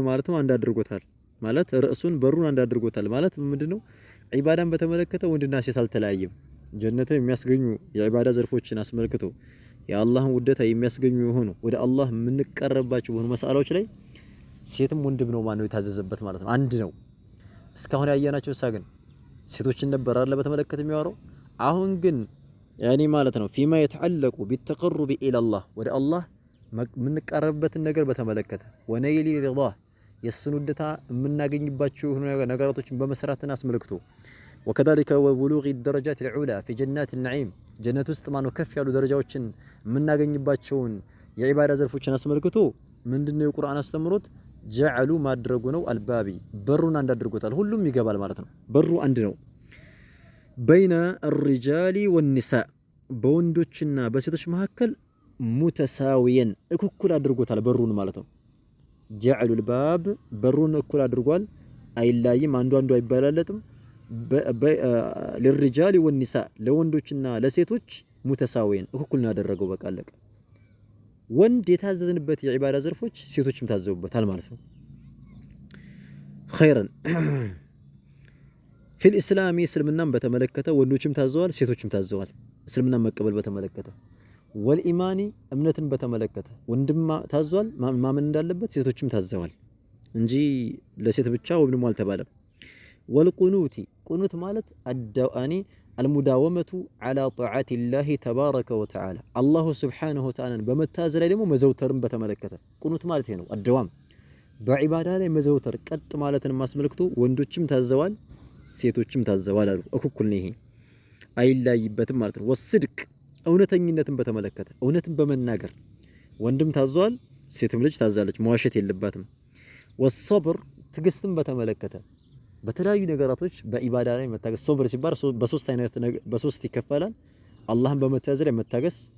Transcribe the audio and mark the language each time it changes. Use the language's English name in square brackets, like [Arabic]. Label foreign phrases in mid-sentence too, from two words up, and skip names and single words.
[Amharic] ማለት ነው አንድ አድርጎታል ማለት ርዕሱን በሩን አንድ አድርጎታል ማለት ምንድነው ዒባዳን በተመለከተ ወንድና ሴት አልተለያየም ጀነትን የሚያስገኙ የዒባዳ ዘርፎችን አስመልክቶ የአላህን ውደታ የሚያስገኙ የሆኑ ወደ አላህ የምንቀርባቸው በሆኑ መስአላዎች ላይ ሴትም ወንድም ነው ማነው የታዘዘበት ማለት ነው አንድ ነው እስካሁን ያያናቸው ግን ሴቶችን ነበር አይደል በተመለከተ የሚያወራው አሁን ግን ያኔ ማለት ነው [Arabic] فيما يتعلق بالتقرب الى الله [Amharic] ወደ አላህ የምንቀርብበትን ነገር በተመለከተ [Arabic] ونيل رضاه [Amharic] የሱን ውደታ የምናገኝባቸው የሆኑ ነገራቶችን በመስራትና አስመልክቶ [Arabic] وكذلك وبلوغ الدرجات العلى في جنات النعيم [Amharic] ጀነት ውስጥ ማነው ከፍ ያሉ ደረጃዎችን የምናገኝባቸውን የዒባዳ ዘርፎችን አስመልክቶ ምንድነው የቁርአን አስተምሮት ጀዐሉ ማድረጉ ነው አልባቢ በሩን አንድ አድርጎታል ሁሉም ይገባል ማለት ነው በሩ አንድ ነው [Arabic] بين الرجال والنساء [Amharic] በወንዶችና በሴቶች መካከል ሙተሳዊየን እኩል አድርጎታል በሩን ማለት ነው [Arabic] جعل الباب [Amharic] በሩን እኩል አድርጓል አይላይም አንዱ አይባላለጥም [Arabic] للرجال والنساء [Amharic] ለወንዶችና ለሴቶች ሙተሳዊየን እኩል ነው ያደረገው በቃ አለቀ ወንድ የታዘዝንበት የዒባዳ ዘርፎች ሴቶችም ታዘዙበታል ማለት ነው خيرا [Arabic] في الاسلام [Amharic] እስልምናን በተመለከተ ወንዶችም ታዘዋል ሴቶችም ታዘዋል እስልምናን መቀበል በተመለከተ والإيمان እምነትን በተመለከተ ወንድም ታዘዋል ማመን እንዳለበት ሴቶችም ታዘዋል እንጂ ለሴት ብቻ ወንድም አልተባለም والقنوت ቁኑት ማለት አዳአኒ [Arabic] المداومة على طاعة الله تبارك وتعالى الله سبحانه وتعالى [Amharic] በመታዘዝ ላይ ደግሞ መዘውተርን በተመለከተ ቁኑት ማለት ነው አደዋም በዒባዳ ላይ መዘውተር ቀጥ ማለትን ማስመልክቶ ወንዶችም ታዘዋል ሴቶችም ታዘዋል አሉ እኩል ነው ይሄ አይላይበትም ማለት ነው ወስድቅ እውነተኝነትን በተመለከተ እውነትን በመናገር ወንድም ታዘዋል ሴትም ልጅ ታዛለች መዋሸት የለባትም ወሰብር ትግስትን በተመለከተ በተለያዩ ነገራቶች በኢባዳ ላይ መታገስ ሶብር ሲባል በሶስት ይከፈላል። አላህን በመታዘዝ ላይ መታገስ፣